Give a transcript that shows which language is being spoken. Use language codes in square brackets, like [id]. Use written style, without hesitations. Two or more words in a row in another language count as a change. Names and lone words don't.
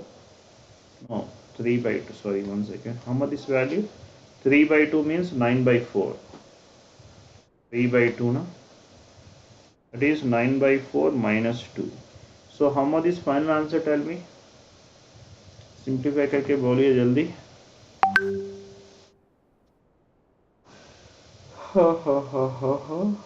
[en] No, 3 by 2, sorry, 1 second. How much this value? 3 by 2 means 9 by 4. 3 by 2 na? That is 9 by 4 minus 2. So how much is final answer, tell me? [hi] Simplify करके बोलिए जल्दी. Ha ha ha ha ha.